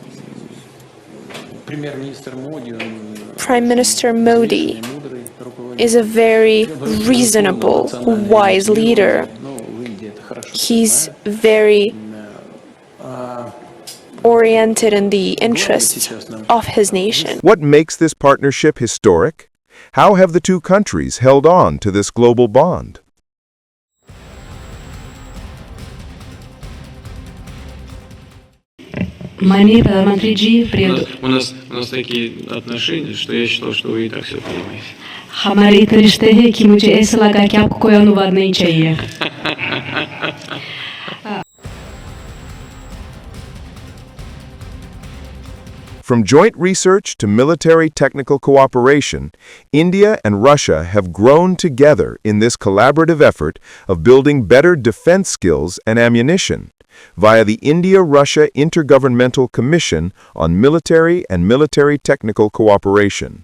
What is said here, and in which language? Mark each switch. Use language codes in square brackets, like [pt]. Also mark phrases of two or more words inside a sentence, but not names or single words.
[en] Prime Minister Modi is a very reasonable, wise leader. He's very oriented in the interests of his nation. What makes this partnership historic? How have the two countries held on to this global bond? [hi] Маननीय प्रधानमंत्री जी, [ru] у нас такие отношения, что я считал, что вы и так все понимаете. [hi] हमारे इतने रिश्ते हैं कि मुझे ऐसा लगा कि आपको कोई अनुवाद नहीं चाहिए. [en] From joint research to military technical cooperation, India and Russia have grown together in this collaborative effort of building better defense skills and ammunition via the India-Russia Intergovernmental Commission on Military and Military Technical Cooperation.